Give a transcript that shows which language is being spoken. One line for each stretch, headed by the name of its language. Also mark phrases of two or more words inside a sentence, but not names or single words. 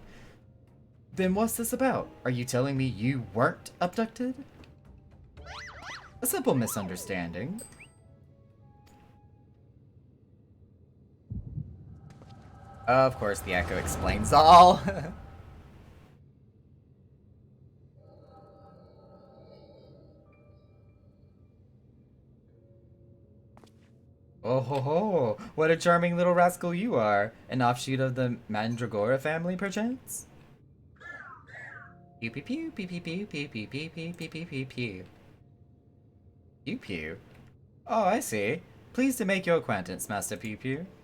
English: Then what's this about? Are you telling me you weren't abducted? A simple misunderstanding. Of course, the echo explains all. Oh ho ho! What a charming little rascal you are! An offshoot of the Mandragora family, perchance? Pew pew pew pew pew pew pew pew pew pew pew pew pew pew. Pew pew? Oh, I see. Pleased to make your acquaintance, Master Pew Pew.